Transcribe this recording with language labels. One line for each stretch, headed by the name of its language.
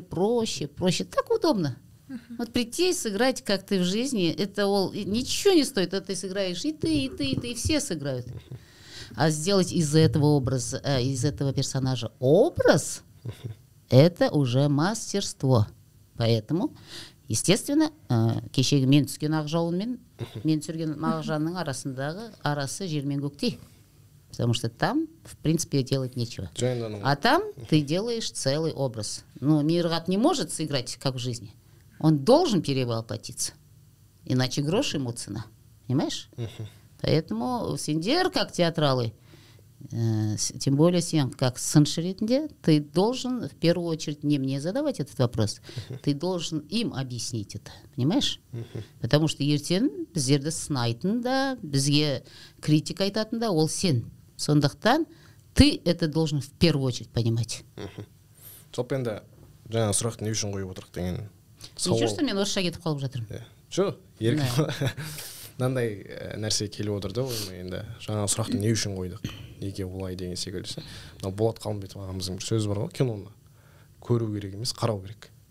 Russian: Так удобно. Вот прийти и сыграть, как ты в жизни, это ничего не стоит. Это ты сыграешь и ты, все сыграют. А сделать из этого образа, из этого персонажа образ, это уже мастерство. Поэтому, естественно,
Kazakh: кешегі мен түскен Ақжауын мен түсірген Мағжанның арасы жер мен көктей.
Russian: Потому что там, в принципе, делать нечего. А там ты делаешь целый образ. Ну, Мирғат не может сыграть, как в жизни. Он должен перевоплотиться. Иначе грош ему цена. Понимаешь? Поэтому
Kazakh: сендер,
Russian: как театралы, тем более
Kazakh: сен,
Russian: как
Kazakh: сыншы ретінде,
Russian: ты должен в первую очередь не мне задавать этот вопрос, ты должен им объяснить это, понимаешь? Потому что
Kazakh: ертең біздерді сынайтын да, бізге критика айтатын да, ол сен. Сондықтан
Russian: ты это должен в первую очередь понимать.
Kazakh: Жалпы енді жаңа сұрақты не үшін қойып отырық деген
Russian: ничего, что
Kazakh: мен орысша кетіп қалып жатырмын. жоқ, еркін мынандай нәрсе келіп отыр да ойыма. Енді жаңа сұрақты не үшін қойдық, неге олай деген секілді. Мынау Болат Қалымбетов ағамыздың бір сөзі бар ғой, киноны көру керек емес, қарау керек.